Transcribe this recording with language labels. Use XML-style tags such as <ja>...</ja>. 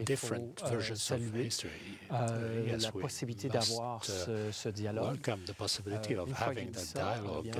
<en>different versions of history.</en> <fr>La possibilité d'avoir ce dialogue.</fr> <en>Welcome the possibility of having that dialogue.</en>